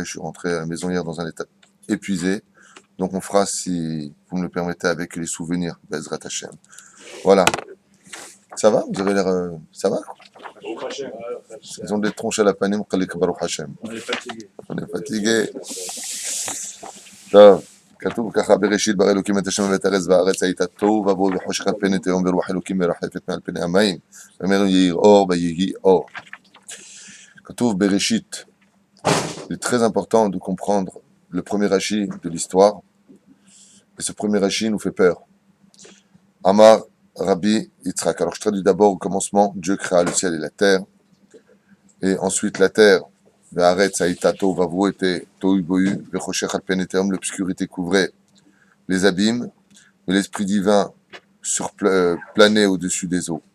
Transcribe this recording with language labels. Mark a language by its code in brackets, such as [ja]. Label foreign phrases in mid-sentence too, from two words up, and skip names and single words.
[fr] Je suis rentré à la maison hier dans un état épuisé. Donc, on fera, si vous me le permettez, avec les souvenirs [he] בעזרת השם. [fr] Voilà. Ça va? Vous avez l'air... ça va? Ils ont des tronches à la panim, [he] ברוך השם. [fr] On est fatigué. [he] טוב, כתוב ככה בראשית ברא אלוקים את השמיים ואת הארץ והארץ הייתה תוהו ובוהו וחושך על פני תהום ורוח אלוקים מרחפת מעל פני המים ואומר יהי אור ויהי אור. כתוב בראשית. [fr] Il est très important de comprendre le premier Rashi de l'histoire. Et ce premier Rashi nous fait peur. [he] אמר רבי יצחק. [fr] Alors je traduis d'abord au commencement, Dieu créa le ciel et la terre. Et ensuite la terre. L'obscurité couvrait les abîmes, mais l'esprit divin planait au-dessus des eaux.